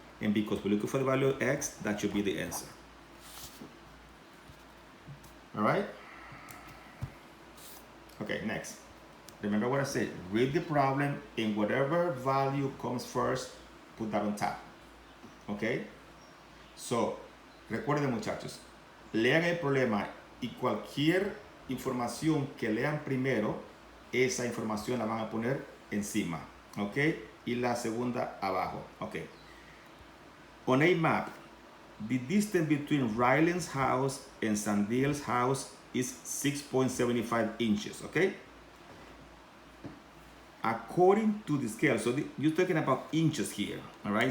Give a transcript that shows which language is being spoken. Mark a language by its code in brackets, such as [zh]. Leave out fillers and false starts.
[en] And because we're looking for the value of x, that should be the answer. All right? Okay, next. Remember what I said, read the problem and whatever value comes first, put that on top. Okay? [es] So, recuerden muchachos, lean el problema y cualquier información que lean primero, esa información la van a poner encima. Ok? Y la segunda abajo. Ok. [en] On a map, the distance between Ryland's house and Sandiel's house is 6.75 inches. Okay? According to the scale, so you're talking about inches here, all right?